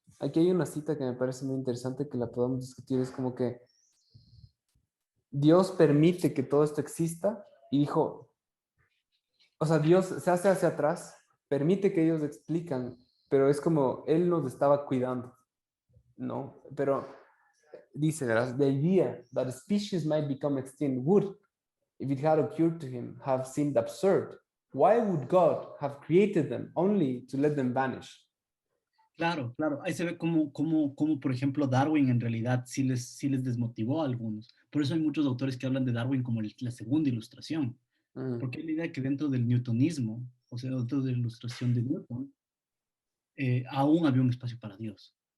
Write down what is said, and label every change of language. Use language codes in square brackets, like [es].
[es] Aquí hay una cita que me parece muy interesante que la podamos discutir, es como que Dios permite que todo esto exista y dijo, o sea, Dios se hace hacia atrás, permite que ellos explican, pero es como Él nos estaba cuidando, ¿no? Pero dice, ¿verdad? [en] The idea that a species might become extinct would, if it had occurred to him, have seemed absurd. Why would God have created them only to let them vanish? [es] Claro, claro. Ahí se ve cómo, por ejemplo, Darwin en realidad sí les desmotivó a algunos. Por eso hay muchos autores que hablan de Darwin como la segunda ilustración, Mm. porque hay la idea que dentro del newtonismo, o sea, dentro de la ilustración de Newton, aún había un espacio para Dios.